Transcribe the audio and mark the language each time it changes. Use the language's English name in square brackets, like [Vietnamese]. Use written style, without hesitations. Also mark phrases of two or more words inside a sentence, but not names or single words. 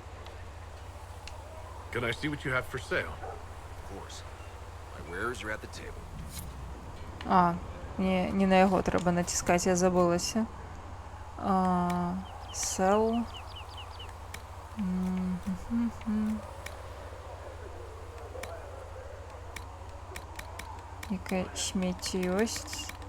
[English] Can I see what you have for sale? Of course. My wares are at the table. [Belarusian] Не на яго трэба націскаць, я забылася. Sell. Якае смецце ёсць.